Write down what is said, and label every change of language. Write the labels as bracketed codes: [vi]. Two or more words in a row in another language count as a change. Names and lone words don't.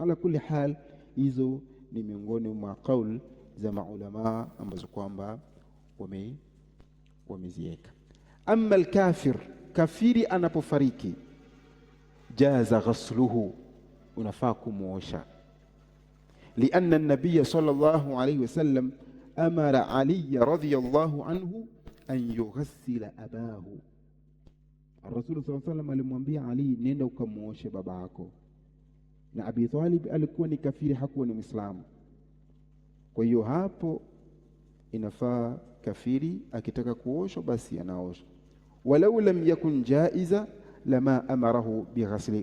[ar] على كل حال [sw] hizo ni miongoni mwa kauli za maulama ambazo kwamba wameziweka. [ar] أما الكافر, [sw] kafiri anapofariki, [ar] جاز غسله, [sw] unafaa kumwosha, [ar] لأن النبي صلى الله عليه وسلم أمر عليا رضي الله عنه أن يغسل أباه. [sw] Rasul [ar] صلى الله عليه وسلم [sw] alimwambia Ali, nenda ukamwoshe baba yako, na Abi Talib alikuwa ni kafiri, hakuwa ni Muislamu. Kwa hiyo hapo inafaa kafiri akitaka kuoshwa basi anaoshwa, [ar] ولو لم يكن جائزا لما أمره بغسله.